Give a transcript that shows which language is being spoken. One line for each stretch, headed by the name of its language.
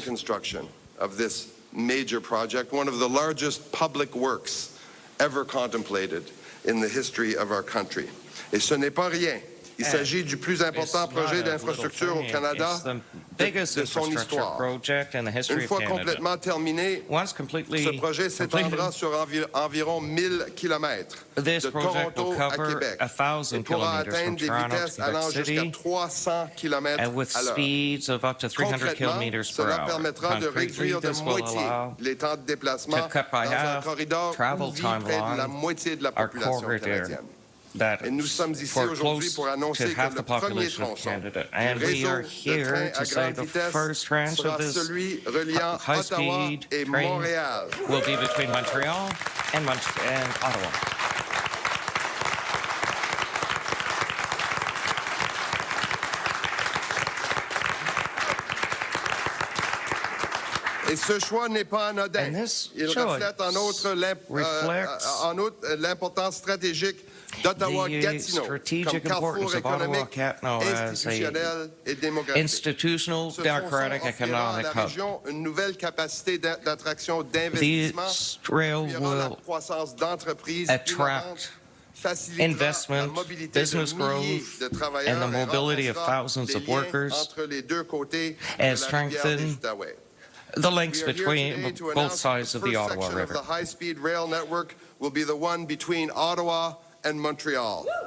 English: Begin construction of this major project, one of the largest public works ever contemplated in the history of our country.
French: Et ce n'est pas rien. Il s'agit du plus important projet d'infrastructure au Canada de son histoire. Une fois complètement terminé, ce projet s'étendra sur environ 1000 kilomètres de Toronto à Québec et pourra atteindre des vitesses allant jusqu'à 300 kilomètres à l'heure. Concrètement, cela permettra de réduire de moitié les temps de déplacement dans un corridor où vit près de la moitié de la population canadienne. Et nous sommes ici aujourd'hui pour annoncer que le premier tronçon du réseau de trains à grande vitesse sera celui reliant Ottawa et Montréal.
English: Will be between Montreal and Ottawa.
French: Et ce choix n'est pas anodin. Il reflète en outre l'importance stratégique d'Ottawa-Gatineau comme carrefour économique, institutionnel et démocratique.
English: Institutional, democratic, economic
French: hub. La région une nouvelle capacité d'attraction d'investissement permettra la croissance d'entreprises innovantes,
English: investment, business growth, and the mobility of thousands of workers, and strengthen the links between both sides of the Ottawa River. The high-speed rail network will be the one between Ottawa and Montreal.